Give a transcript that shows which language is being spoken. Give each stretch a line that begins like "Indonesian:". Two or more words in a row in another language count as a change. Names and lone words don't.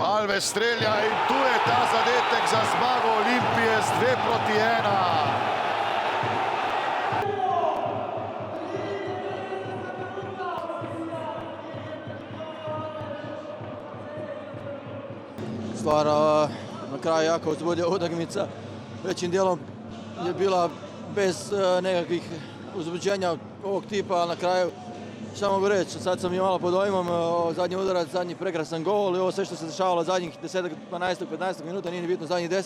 Slovenian: Alves strelja in tu je ta zadetek za zmago Olimpije z 2:1.
Croatian: Stvar na kraju jako uzbudila utakmica. Većim dijelom je bila bez nekakvih uzbuđenja ovog tipa, ali na kraju šta mogu reći, sad sam i malo pod dojmom, zadnji udarac, zadnji prekrasan gol i ovo sve što se dešavalo zadnjih 10, 12, 15 minuta, nije ni bitno zadnjih 10.